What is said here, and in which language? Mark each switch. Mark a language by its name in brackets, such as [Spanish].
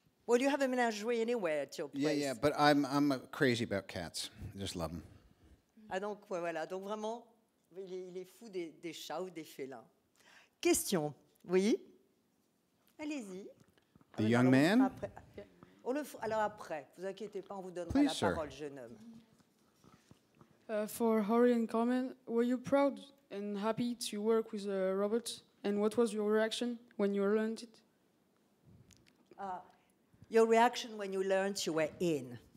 [English] Well, you have a menagerie anywhere at your place. Yeah, but I'm crazy about cats. I just love them. [French] Ah donc, ouais, voilà. Donc vraiment, il est fou des chats ou des félins. Question. Oui. Allez-y. [English] The young man? [French] Après. Alors après, vous inquiétez pas, on vous donnera [English] Please, [French] la [English] sir. [French] parole, jeune homme. [English] For Hari and Carmen, were you proud and happy to work with Robert? And what was your reaction when you learned it? Your reaction when you learned you were in.